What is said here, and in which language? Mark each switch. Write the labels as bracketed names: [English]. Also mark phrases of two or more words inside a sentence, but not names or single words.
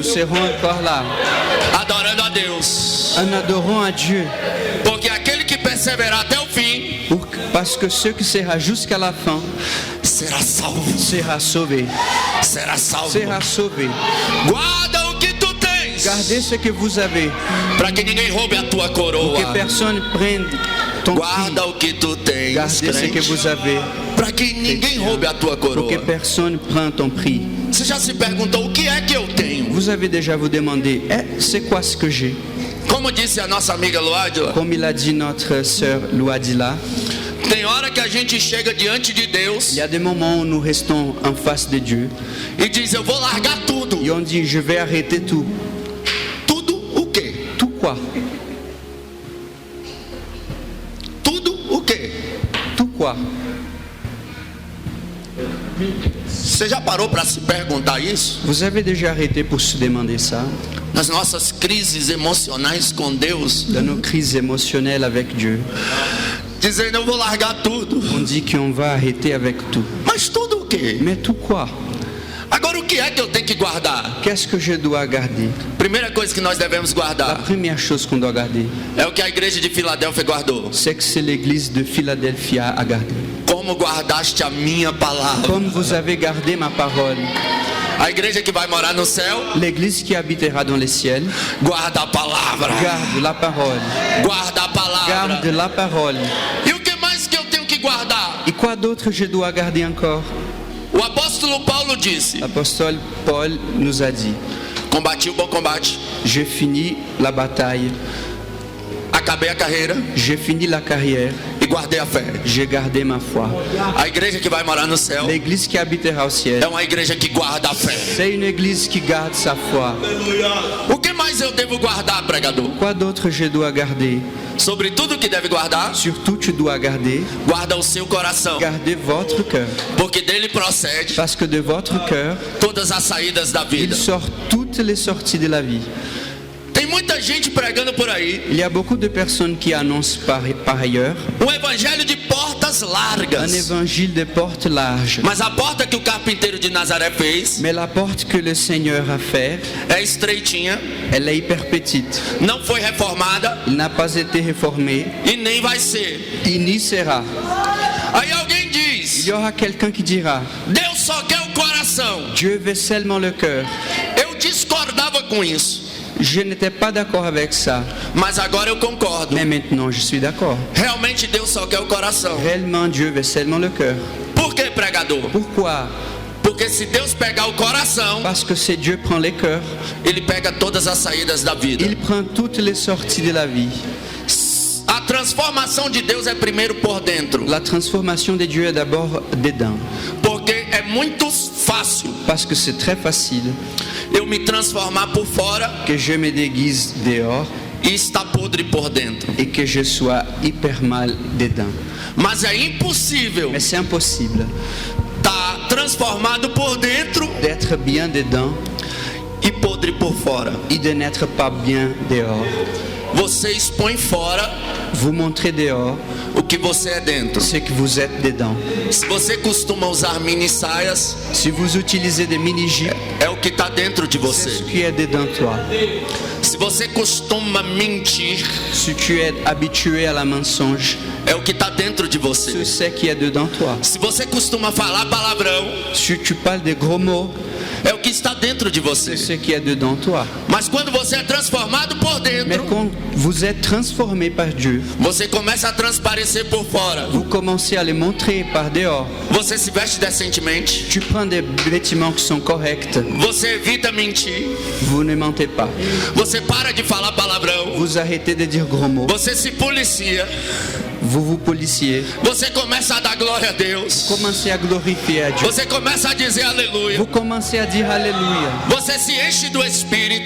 [French] nous serons encore là, [Portuguese] adorando a Deus, [French] en adorant à Dieu. [Portuguese] porque aquele que perseverar até o fim [French] Parce que ceux qui sera jusqu'à la fin [Portuguese] será salvo, [French] sera sauvé. [Portuguese] será salvo. [French] Sera sauvé. [Portuguese] Guarda o que tu tens, [French] Gardez ce que vous avez, [Portuguese] para que ninguém roube a tua [French] que [Portuguese] coroa. [French] personne prenne ton prix. [Portuguese] Guarda o que tu tens, [French] Gardez ce que [Portuguese] crente, [French] vous avez, [Portuguese] para que ninguém roube a tua [French] pour que [Portuguese] coroa. [French] personne prenne ton prix. [Portuguese] Você já se perguntou o que é que eu tenho? [French] Vous avez déjà vous demandé, c'est quoi ce que j'ai? [Portuguese] Como disse a nossa amiga Luadila, [French] Comme il a dit notre sœur Louadila, [Portuguese] tem hora que a gente chega diante de [French] il [Portuguese] Deus [French] y a des moments où nous restons en face de Dieu [Portuguese] e diz: eu vou largar tudo. [French] et on dit, je vais arrêter tout. [Portuguese] Tudo o quê? [French] quoi? [Portuguese] Tudo o quê? [French] Tout quoi? [Portuguese] Você já parou para se perguntar isso? [French] Vous avez déjà arrêté pour se demander ça? [Portuguese] Nas nossas crises emocionais com Deus, [French] Dans nos crises émotionnelles avec Dieu, [Portuguese] dizendo eu vou largar tudo. [French] on dit qu'on va arrêter avec tout. [Portuguese] Mas tudo o quê? [French] Mais tout quoi? [Portuguese] Agora o que é que eu tenho que guardar? [French] Qu'est-ce que je dois garder? [Portuguese] Primeira coisa que nós devemos [French] La [Portuguese] guardar [French] première chose qu'on doit garder, [Portuguese] é o que a igreja de Filadélfia guardou. [French] c'est que c'est l'église de Philadelphia à garder. [Portuguese] Como guardaste a minha palavra? [French] Comme vous avez gardé ma parole, [Portuguese] A igreja que vai morar no céu, [French] l'église qui habitera dans les ciels, [Portuguese] guarda a palavra. [French] garde la parole. [Portuguese] Guarda a palavra. [French] Garde la parole. [Portuguese] E o que mais que eu tenho que guardar? [French] Et quoi d'autre je dois garder encore? [Portuguese] O apóstolo Paulo disse: [French] L'apostole Paul nous a dit, [Portuguese] combati o bom combate, [French] j'ai fini la bataille, [Portuguese] acabei a carreira [French] j'ai fini la carrière, [Portuguese] e guardei a fé. [French] j'ai gardé ma foi. [Portuguese] A igreja que vai morar no céu [French] L'église qui habitera au ciel, [Portuguese] é uma igreja que guarda a fé. [French] c'est une église qui garde sa foi. [Portuguese] O que mais eu devo guardar, pregador? [French] Quoi d'autre je dois garder? [Portuguese] Sobre tudo que deve guardar, [French] Surtout, tu dois garder, [Portuguese] guarda o seu coração, [French] garder votre cœur. [Portuguese] porque dele procede [French] Parce que de votre cœur, [Portuguese] todas as saídas da [French] il [Portuguese] vida. [French] sort toutes les sorties de la vie. [Portuguese] Tem muita gente pregando por aí [French] Il y a beaucoup de personnes qui annoncent par ailleurs [Portuguese] um evangelho de portas [French] un [Portuguese] largas, [French] évangile de portes larges. [Portuguese] mas a porta que o carpinteiro de Nazaré fez [French] Mais la porte que le Seigneur a faite, [Portuguese] é estreitinha, [French] elle est hyper petite. [Portuguese] não foi reformada [French] Il n'a pas été réformé. [Portuguese] e nem vai ser. [French] Il n'y sera. [Portuguese] Aí alguém [French] Il [Portuguese] diz: [French] y aura quelqu'un qui dira, [Portuguese] Deus só quer o coração. [French] Dieu veut seulement le cœur. [Portuguese] Eu discordava com isso, [French] Je n'étais pas d'accord avec ça. [Portuguese] mas agora eu concordo. [French] Mais maintenant, je suis d'accord. [Portuguese] Realmente Deus só quer o coração. [French] Réellement, Dieu veut seulement le cœur. [Portuguese] Por que, pregador? [French] Pourquoi? [Portuguese] Porque se Deus pegar o coração, [French] Parce que si Dieu prend les cœurs, [Portuguese] Ele pega todas as saídas da vida. [French] il prend toutes les sorties de la vie. [Portuguese] A transformação de Deus é primeiro por dentro, [French] La transformation de Dieu est d'abord dedans. [Portuguese] porque é muito fácil [French] Parce que c'est très facile [Portuguese] eu me transformar por fora [French] que je me déguise dehors [Portuguese] e estar podre por dentro. [French] et que je sois hyper mal dedans. [Portuguese] Mas é impossível [French] Mais c'est impossible [Portuguese] estar transformado por dentro [French] d'être bien dedans [Portuguese] e podre por fora. [French] et de n'être pas bien dehors. [Portuguese] Você expõe fora [French] Vous montrez dehors [Portuguese] o que você é dentro. [French] ce que vous êtes dedans. [Portuguese] Se você costuma usar mini saias, [French] Si vous utilisez des mini-jupes, [Portuguese] é o que está dentro de [French] c'est ce [Portuguese] você. [French] qui est dedans toi. [Portuguese] Se você costuma mentir, [French] Si tu es habitué à la mensonge, [Portuguese] é o que está dentro de você. [French] c'est ce qui est dedans toi. [Portuguese] Se você costuma falar palavrão, [French] Si tu parles des gros mots, [Portuguese] é o que está dentro de [French] c'est [Portuguese] você. [French] ce qui est dedans toi. [Portuguese] Mas quando você é transformado por [French] Mais [Portuguese] dentro, [French] quand vous êtes transformé par Dieu, [Portuguese] você começa a transparecer por fora. [French] vous commencez à les montrer par dehors. [Portuguese] Você se veste decentemente, [French] Tu prends des vêtements qui sont corrects. [Portuguese] você evita mentir, [French] Vous ne mentez pas. [Portuguese] você para de falar palavrão, [French] Vous arrêtez de dire gros mots. [Portuguese] você se policia, [French] Vous vous policiez. [Portuguese] você começa a dar glória a Deus, [French] Commencez à glorifier à Dieu. [Portuguese] você começa a dizer aleluia, [French] Vous commencez à dire Alléluia. [Portuguese] você se enche do Espírito.